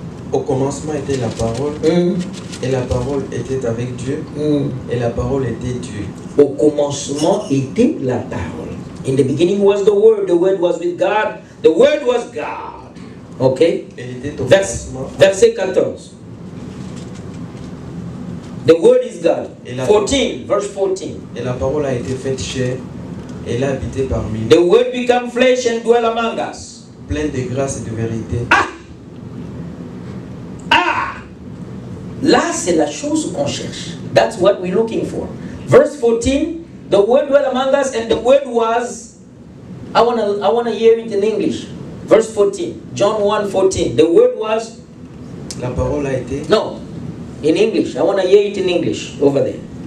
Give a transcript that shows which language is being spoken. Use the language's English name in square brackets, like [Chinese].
[French] Au commencement était la parole, et la parole était avec Dieu, et la parole était Dieu. Au commencement était la parole. [English] In the beginning was the word was with God, the word was God. [French] Okay? Verset 14. [English] The word is God. 14, verse 14. [French] Et la parole a été faite chair, et elle a habité parmi nous. [English] The word became flesh and dwelt among us. [French] Pleine de grâce et de vérité. Là, c'est la chose qu'on cherche. [English] That's what we're looking for. Verse 14, the word dwelt among us and the word was, I wanna hear it in English. Verse 14, John 1:14. The word was, [French] la parole a été. [English] No, in English. I wanna hear it in English over there.